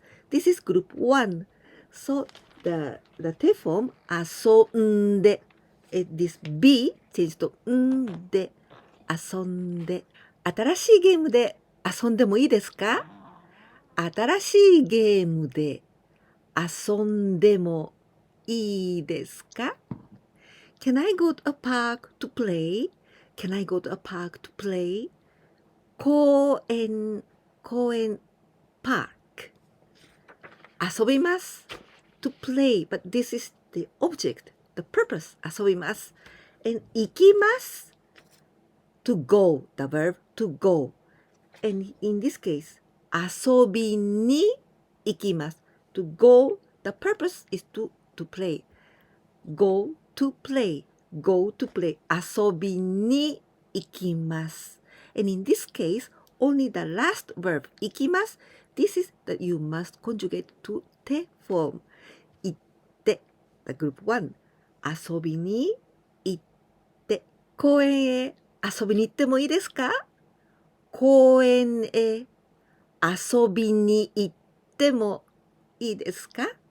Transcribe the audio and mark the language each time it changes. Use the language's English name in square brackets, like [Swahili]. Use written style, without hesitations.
[English] This is group 1 So the te form 遊んで This be changed to んで遊んで [Japanese] 新しいゲームで遊んでもいいですか？新しいゲームで遊んでもいいですか？ [English] Can I go to a park to play? Can I go to a park to play? 公園 park 遊びます to play but this is the object the purpose 遊びます and 行きます to go the verb to go and in this case 遊びに行きます to go the purpose is to play go to play 遊びに行きます and in this case only the last verb 行きます this is that you must conjugate to te form 行って the group 1遊びに行って [Japanese] 公園へ遊びに行ってもいいですか？公園へ遊びに行ってもいいですか？